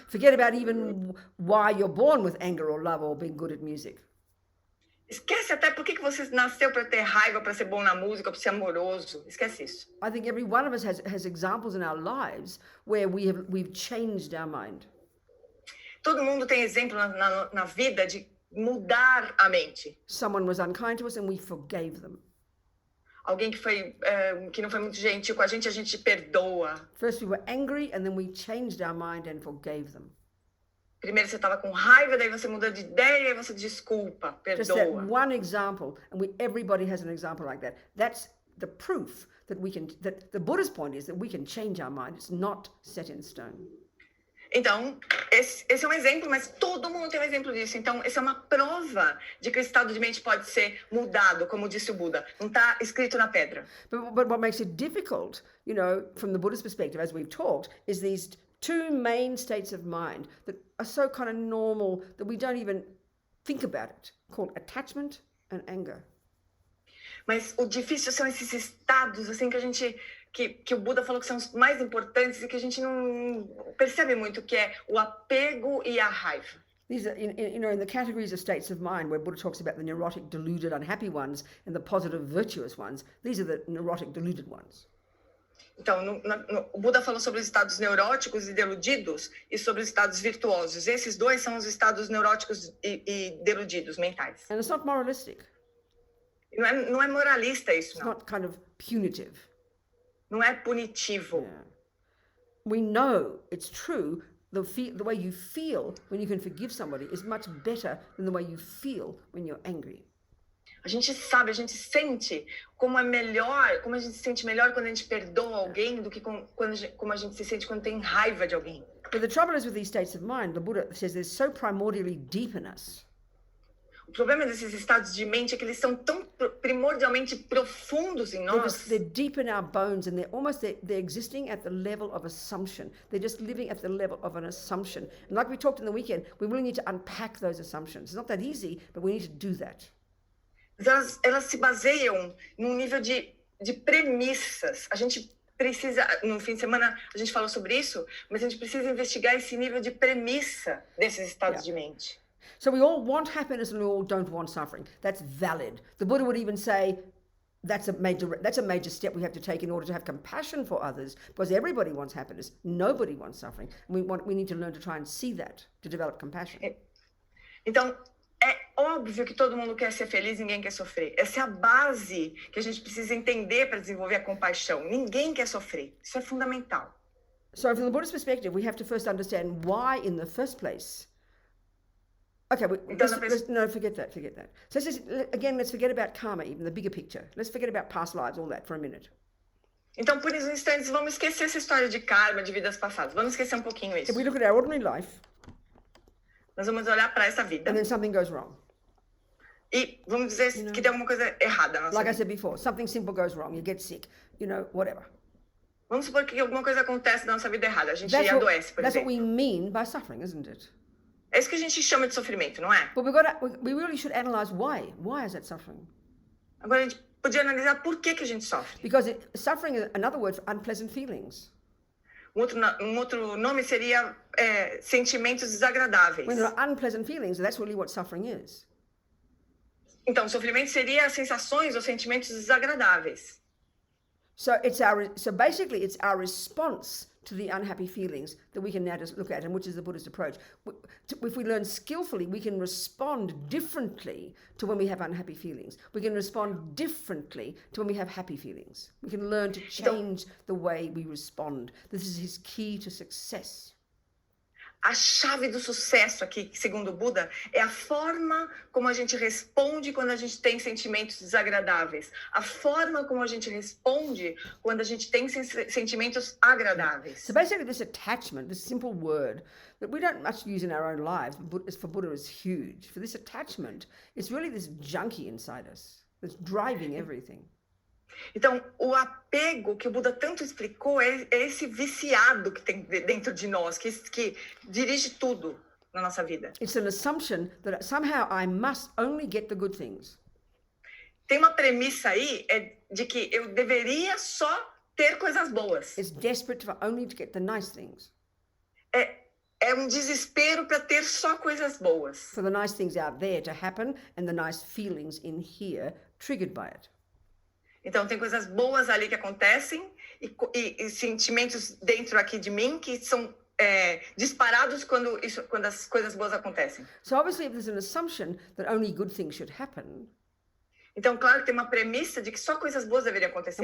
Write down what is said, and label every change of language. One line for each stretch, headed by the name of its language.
English: Forget about even why you're born with anger or love or being good at music.
Portuguese: Esquece até por que você nasceu para ter raiva, para ser bom na música, para ser amoroso. Esquece isso.
English: I think every one of us has examples in our lives where we've changed our mind.
Portuguese: Todo mundo tem exemplo na vida de mudar a mente.
English: Someone was unkind to us and we forgave them.
Portuguese: Alguém que não foi muito gentil com a gente perdoa.
English: First we were angry and then we changed our mind and forgave them.
Portuguese: Primeiro você estava com raiva, daí você mudou de ideia e aí você desculpa, perdoa.
English: Just that one example, and everybody has an example like that. That's the proof that the Buddha's point is that we can change our mind. It's not set in stone.
Portuguese: Então, esse é um exemplo, mas todo mundo tem um exemplo disso. Então, essa é uma prova de que o estado de mente pode ser mudado, como disse o Buda. Não está escrito na pedra.
English: But what makes it difficult, from the Buddhist perspective, as we've talked, is these two main states of mind that are so kind of normal that we don't even think about it, called attachment and anger.
Portuguese: Mas o difícil são esses estados, assim, que o Buda falou que são os mais importantes e que a gente não percebe muito, que é o apego e a raiva.
English: These are, in the categories of states of mind where Buddha talks about the neurotic, deluded, unhappy ones and the positive, virtuous ones. These are the neurotic, deluded ones.
Portuguese: Então, o Buda falou sobre os estados neuróticos e deludidos e sobre os estados virtuosos. Esses dois são os estados neuróticos e deludidos, mentais.
English: And it's not moralistic.
Portuguese: Não é moralista isso,
English: It's
Portuguese: não.
English: not kind of punitive.
Portuguese: Não é punitivo.
English: Yeah. We know it's true. The way you feel when you can forgive somebody is much better than the way you feel when you're angry.
Portuguese: A gente sabe, a gente sente como a gente se sente melhor quando a gente perdoa alguém do que como a gente se sente quando tem raiva de alguém.
English: But the trouble is with these states of mind, the Buddha says they're so primordially deep in us.
Portuguese: O problema desses estados de mente é que eles são tão primordialmente profundos em nós.
English: They're deep in our bones, and they're existing at the level of assumption. They're just living at the level of an assumption. And like we talked in the weekend, we really need to unpack those assumptions. It's not that easy, but we need to do that.
Portuguese: Elas se baseiam num nível de premissas. A gente precisa, no fim de semana a gente falou sobre isso, mas a gente precisa investigar esse nível de premissa desses estados de mente.
English: So we all want happiness and we all don't want suffering. That's valid. The Buddha would even say that's a major step we have to take in order to have compassion for others, because everybody wants happiness, nobody wants suffering. We need to learn to try and see that, to develop compassion.
Portuguese: Então, é óbvio que todo mundo quer ser feliz, ninguém quer sofrer. Essa é a base que a gente precisa entender para desenvolver a compaixão. Ninguém quer sofrer. Isso é fundamental.
English: So from the Buddhist perspective, we have to first understand why in the first place. Okay, forget that. So let's forget about karma, even the bigger picture. Let's forget about past lives, all that for a minute.
Portuguese: Então, por uns instantes, vamos esquecer essa história de karma, de vidas passadas. Vamos esquecer um pouquinho isso.
English: If we look at our ordinary life,
Portuguese: nós vamos olhar para essa vida.
English: And then something goes wrong.
Portuguese: E vamos dizer que tem alguma coisa errada na nossa vida.
English: I said before, something simple goes wrong. You get sick, whatever.
Portuguese: Vamos supor que alguma coisa acontece na nossa vida errada. A gente adoece, por exemplo.
English: That's what we mean by suffering, isn't it?
Portuguese: É isso que a gente chama de sofrimento, não é?
English: But we really should analyze why. Why is that suffering?
Portuguese: Agora a gente podia analisar por que a gente sofre.
English: Because suffering is another word for unpleasant feelings.
Portuguese: Um outro nome seria sentimentos desagradáveis.
English: When there are unpleasant feelings, that's really what suffering is.
Portuguese: Então, sofrimento seria sensações ou sentimentos desagradáveis.
English: So basically it's our response to the unhappy feelings that we can now just look at, and which is the Buddhist approach. If we learn skillfully, we can respond differently to when we have unhappy feelings. We can respond differently to when we have happy feelings. We can learn to change the way we respond. This is his key to success.
Portuguese: A chave do sucesso aqui, segundo o Buda, é a forma como a gente responde quando a gente tem sentimentos desagradáveis. A forma como a gente responde quando a gente tem sentimentos agradáveis.
English: So basically this attachment, this simple word that we don't much use in our own lives, but for Buddha is huge. For this attachment, it's really this junkie inside us that's driving everything.
Portuguese: Então, o apego que o Buda tanto explicou é esse viciado que tem dentro de nós, que dirige tudo na nossa vida.
English: It's an assumption that somehow I must only get the good things.
Portuguese: Tem uma premissa aí de que eu deveria só ter coisas boas.
English: It's desperate for only to get the nice things.
Portuguese: É um desespero para ter só coisas boas.
English: For the nice things out there to happen and the nice feelings in here triggered by it.
Portuguese: Então, tem coisas boas ali que acontecem e sentimentos dentro aqui de mim que são disparados quando as coisas boas acontecem.
English: So obviously, if there's an assumption that only good things should happen,
Portuguese: então, claro que tem uma premissa de que só coisas boas deveriam acontecer.